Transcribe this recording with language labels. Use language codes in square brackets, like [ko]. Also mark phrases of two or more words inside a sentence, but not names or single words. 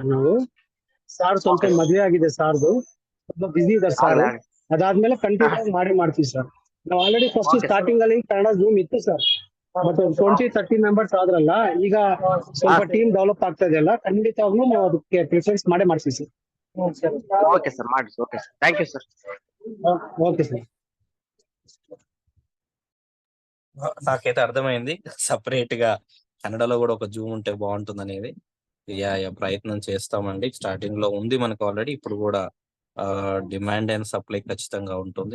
[kn] ನಾವು ಸಾರ್ ಸ್ವಲ್ಪ ಮದುವೆ ಆಗಿದೆ ಸಾರ್ದು, ಸ್ವಲ್ಪ ಬಿಸಿ ಇದಾರೆ ಸಾರ್. ಅದಾದ್ಮೇಲೆ ಕಂಟಿನ್ಯೂ ಮಾಡ್ತೀವಿ ಸರ್. ನಾವು [en] already first starting [kn] ಅಲ್ಲಿ ಕನ್ನಡ ಝೂಮ್ ಇತ್ತು ಸರ್, ಬಟ್ 20-30 ಮೆಂಬರ್ಸ್ ಆದ್ರಲ್ಲ, ಈಗ ಸ್ವಲ್ಪ [en] team develop [kn] ಆಗ್ತಾ ಇದೆಯಲ್ಲ, ಖಂಡಿತವಾಗ್ಲೂ ನಾವು ಅದಕ್ಕೆ ಪ್ರಿಫರೆನ್ಸ್ ಮಾಡ್ತೀವಿ ಸರ್. [te] ఓకే సార్ ಮಾಡಿ. ఓకే సార్, [en] thank you [te] సార్. ఓకే సార్. నాకైతే అర్థమైంది, సపరేట్ గా కన్నడలో కూడా ఒక జూమ్ ఉంటే బాగుంటుంది అనేది. ప్రయత్నం చేస్తామండి. స్టార్టింగ్ లో ఉంది మనకు ఆల్రెడీ, ఇప్పుడు కూడా [en] demand and supply [te] ఖచ్చితంగా ఉంటుంది.